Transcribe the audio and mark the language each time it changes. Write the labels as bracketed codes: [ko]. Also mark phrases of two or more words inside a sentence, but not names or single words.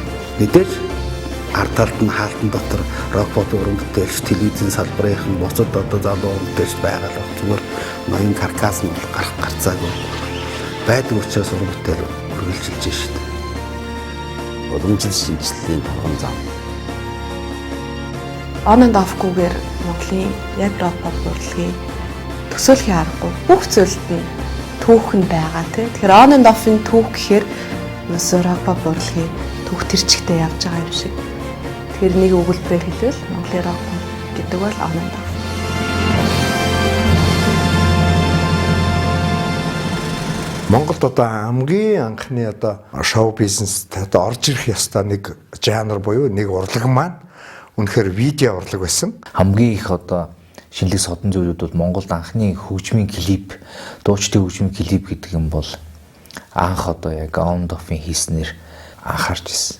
[mn] Мэдээж ард талд нь хаалтан дотор рок pop уран бүтээлч, телевизийн салбарын бусад одоо залуу уран бүтээлч байгаа л зүгээр ноён каркас нь гарах гарцаагүй байдаг учраас уран бүтээл үргэлжилж байна шүү дээ. Уламжлал шинжилгээний турган зам. On and off-гүйгээр Монголын яг рок pop урлагийн төсөөлхийн аргагүй бүх зүйлд нь түүх нь байгаа тийм. Тэгэхээр on and off-ын түүх гэхээр бас рок pop урлагийн түүх төрчгтэй явж байгаа юм шиг. Тэгэхээр нэг өгүүлбэрээр хэлвэл Монголын рок pop гэдэг бол on and off. Монголд одоо хамгийн анхны одоо шоу бизнест одоо орж ирэх ёстой нэг жанр буюу нэг урлаг маань үнэхээр видео урлаг байсан. Хамгийн их одоо шинэлэг содон зүйлүүд бол Монголд анхны хөгжмийн клип, дуучдын хөгжмийн клип гэдэг юм бол анх одоо яг On and Off-ын хийснээр анхаарч ирсэн.